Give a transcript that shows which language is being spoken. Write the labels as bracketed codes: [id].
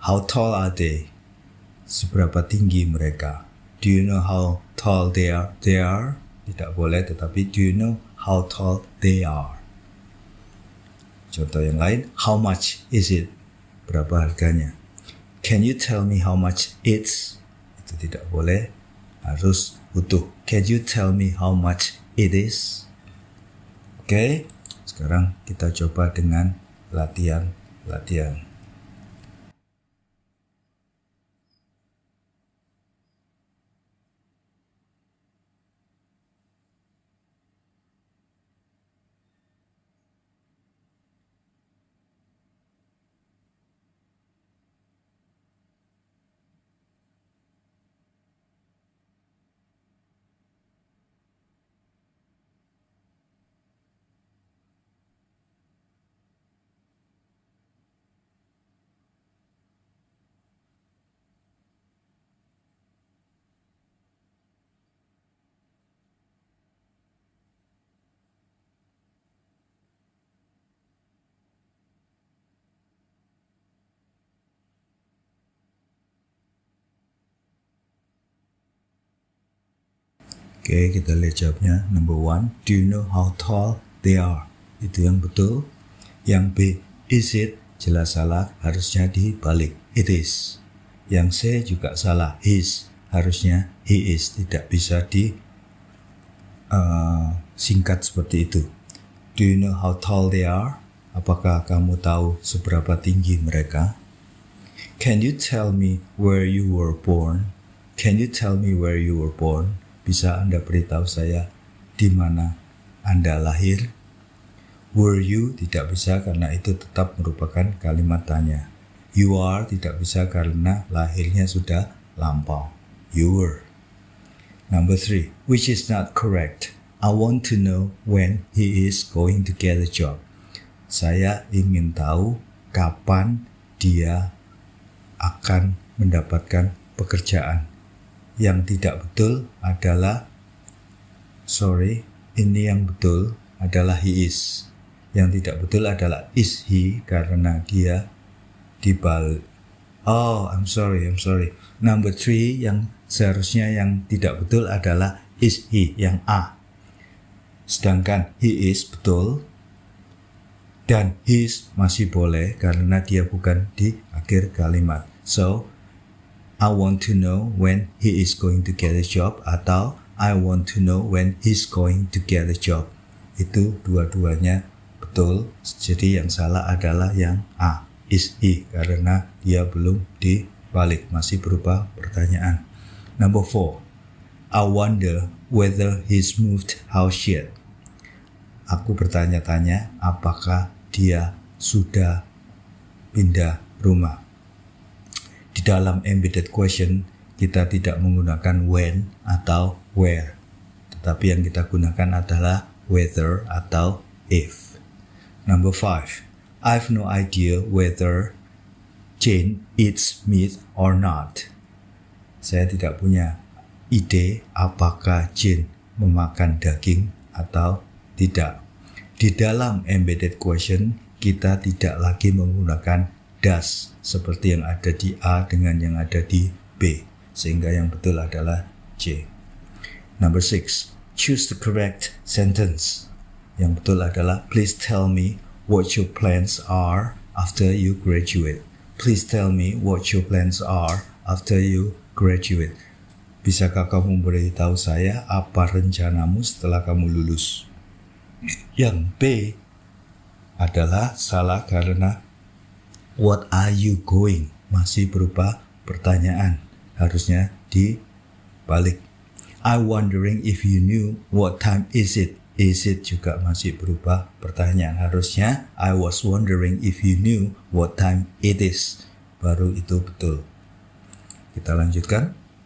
[en] How tall are they? [id] Seberapa tinggi mereka? [en] Do you know how tall they are? They are? [id] Tidak boleh, tetapi [en] do you know how tall they are? [id] Contoh yang lain, [en] how much is it? [id] Berapa harganya? [en] Can you tell me how much it's? [id] Itu tidak boleh, harus utuh. [en] Can you tell me how much it is? [id] Oke, sekarang kita coba dengan latihan. Oke, kita lihat jawabnya. [en] Number 1, do you know how tall they are? [id] Itu yang betul. Yang B, is it? Jelas salah, harusnya dibalik. It is. Yang C juga salah, his. Harusnya he is. Tidak bisa singkat seperti itu. [en] Do you know how tall they are? [id] Apakah kamu tahu seberapa tinggi mereka? [en] Can you tell me where you were born? Can you tell me where you were born? [id] Bisa Anda beritahu saya di mana Anda lahir? Were you tidak bisa karena itu tetap merupakan kalimat tanya. [en] You are [id] tidak bisa karena lahirnya sudah lampau. [en] You were. Number 3, which is not correct. I want to know when he is going to get a job. [id] Saya ingin tahu kapan dia akan mendapatkan pekerjaan. Yang tidak betul adalah, ini yang betul adalah he is. Yang tidak betul adalah is he, karena dia dibalik. [en] I'm sorry. [id] Number 3 yang seharusnya yang tidak betul adalah is he, yang A. Sedangkan he is betul dan his masih boleh karena dia bukan di akhir kalimat. [en] So, I want to know when he is going to get a job atau I want to know when he's going to get a job. [id] Itu dua-duanya betul. Jadi yang salah adalah yang A, is he, karena dia belum dibalik, masih berupa pertanyaan. [en] Number 4, I wonder whether he's moved house yet. [id] Aku bertanya-tanya apakah dia sudah pindah rumah. Di dalam embedded question, kita tidak menggunakan when atau where. Tetapi yang kita gunakan adalah whether atau if. [en] Number 5, I've no idea whether Jane eats meat or not. [id] Saya tidak punya ide apakah Jane memakan daging atau tidak. Di dalam embedded question, kita tidak lagi menggunakan does seperti yang ada di A dengan yang ada di B, sehingga yang betul adalah C. [en] Number 6, choose the correct sentence. [id] Yang betul adalah [en] please tell me what your plans are after you graduate. Please tell me what your plans are after you graduate. [id] Bisakah kamu beritahu saya apa rencanamu setelah kamu lulus? Yang B adalah salah karena what are you going masih berupa pertanyaan, harusnya dibalik. [en] I wondering if you knew what time is it. Is it [id] juga masih berupa pertanyaan, harusnya [en] I was wondering if you knew what time it is. [id] Baru itu betul. Kita lanjutkan.